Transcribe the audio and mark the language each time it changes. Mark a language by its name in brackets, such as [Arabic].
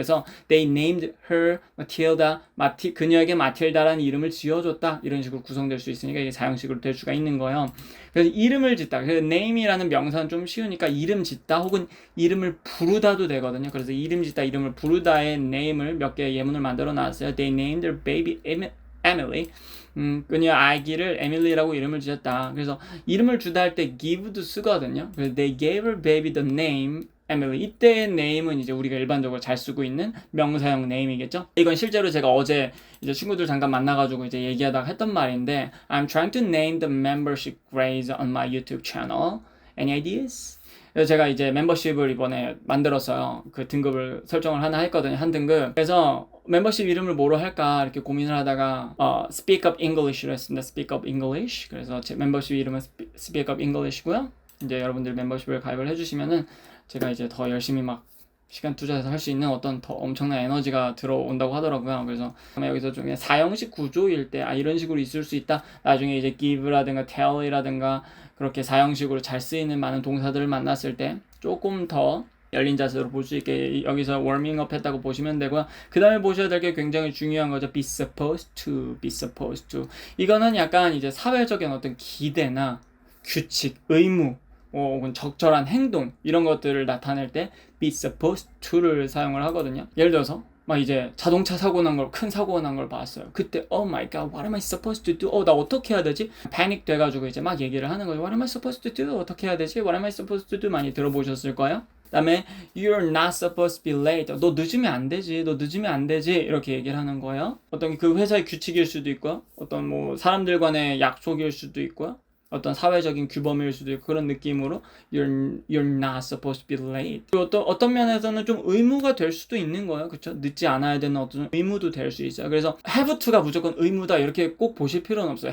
[Korean] 그래서 [English] they named her Matilda, [Korean] 그녀에게 마틸다라는 이름을 지어줬다 이런 식으로 구성될 수 있으니까 이게 사형식으로 될 수가 있는 거예요. 그래서 이름을 짓다. 그래서 name이라는 명사는 좀 쉬우니까 이름 짓다 혹은 이름을 부르다도 되거든요. 그래서 이름 짓다, 이름을 부르다의 name을 몇 개의 예문을 만들어 놨어요. [English] They named their baby Emily. [Korean] 그녀 아기를 에밀리라고 이름을 지었다. 그래서 이름을 주다 할 때 give도 쓰거든요. [English] 그래서 they gave her baby the name Emily. [Korean] 이때의 name은 이제 우리가 일반적으로 잘 쓰고 있는 명사형 name이겠죠. 이건 실제로 제가 어제 이제 친구들 잠깐 만나가지고 이제 얘기하다가 했던 말인데 [English] I'm trying to name the membership grades on my YouTube channel. Any ideas? [Korean] 그래서 제가 이제 멤버십을 이번에 만들었어요. 그 등급을 설정을 하나 했거든요. 한 등급. 그래서 멤버십 이름을 뭐로 할까 이렇게 고민을 하다가 Speak Up English로 했습니다. Speak Up English. 그래서 제 멤버십 이름은 Speak Up English고요. 이제 여러분들 멤버십을 가입을 해주시면은 제가 이제 더 열심히 막 시간 투자해서 할 수 있는 어떤 더 엄청난 에너지가 들어온다고 하더라고요. 그래서 여기서 좀 사형식 구조일 때 이런 식으로 있을 수 있다. 나중에 이제 give라든가 tell이라든가 그렇게 사형식으로 잘 쓰이는 많은 동사들을 만났을 때 조금 더 열린 자세로 볼 수 있게 여기서 워밍업 했다고 보시면 되고요. 그 다음에 보셔야 될 게 굉장히 중요한 거죠. [English] be supposed to, be supposed to. [Korean] 이거는 약간 이제 사회적인 어떤 기대나 규칙, 의무, 혹은 적절한 행동 이런 것들을 나타낼 때 be supposed to를 사용을 하거든요. 예를 들어서 막 이제 자동차 사고 난 걸, 큰 사고가 난 걸 봤어요. 그때 [English] oh my god, what am I supposed to do? [Korean] 나 어떻게 해야 되지? 패닉 돼가지고 이제 막 얘기를 하는 거예요. [English] What am I supposed to do? [Korean] 어떻게 해야 되지? [English] What am I supposed to do? [Korean] 많이 들어보셨을 거예요. [English] 그 다음에 you're not supposed to be late. [Korean] 너 늦으면 안 되지. 너 늦으면 안 되지. 이렇게 얘기를 하는 거예요. 어떤 그 회사의 규칙일 수도 있고요. 어떤 뭐 사람들 간의 약속일 수도 있고요. 어떤 사회적인 규범일 수도 있고 그런 느낌으로 [English] you're not supposed to be late. [Korean] 그리고 또 어떤 면에서는 좀 의무가 될 수도 있는 거예요. 그렇죠? 늦지 않아야 되는 어떤 의무도 될 수 있어요. 그래서 have to가 무조건 의무다 이렇게 꼭 보실 필요는 없어요.